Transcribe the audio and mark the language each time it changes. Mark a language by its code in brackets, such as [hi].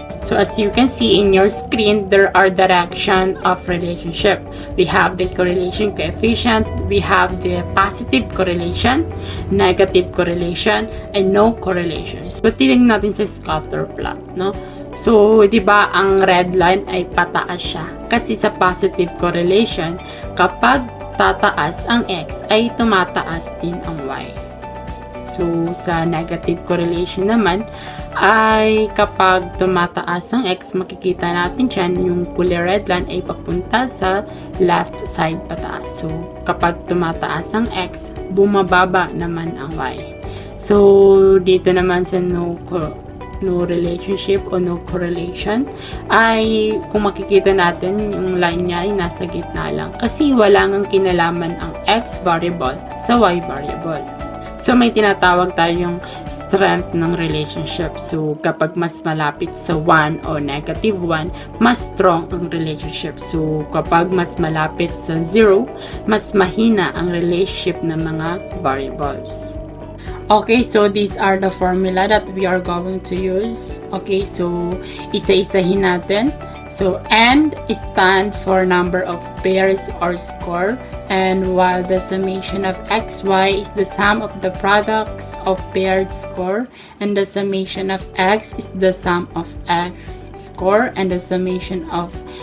[en] So as you can see in your screen, there are direction of relationship. We have the correlation coefficient, we have the positive correlation, negative correlation, and no correlation. [tl] So tingnan natin sa scatter plot, no? So, di ba ang red line ay pataas siya? Kasi sa positive correlation, kapag tataas ang x ay tumataas din ang y. So, sa negative correlation naman ay kapag tumataas ang x, makikita natin dyan yung kulay red line ay papunta sa left side pataas. So, kapag tumataas ang x, bumababa naman ang y. So, dito naman sa no relationship o no correlation ay kung makikita natin yung line niya ay nasa gitna lang kasi wala nang kinalaman ang x variable sa y variable. So may tinatawag tayong strength ng relationship. So kapag mas malapit sa 1 o negative 1, mas strong ang relationship. So kapag mas malapit sa 0, mas mahina ang relationship ng mga variables. [en] Okay, so these are the formula that we are going to use. Okay, so [tl] isa-isahin natin. [en] So N stand for number of pairs or score, and while the summation of xy is the sum of the products of paired score, and the summation of x is the sum of x score, and the summation of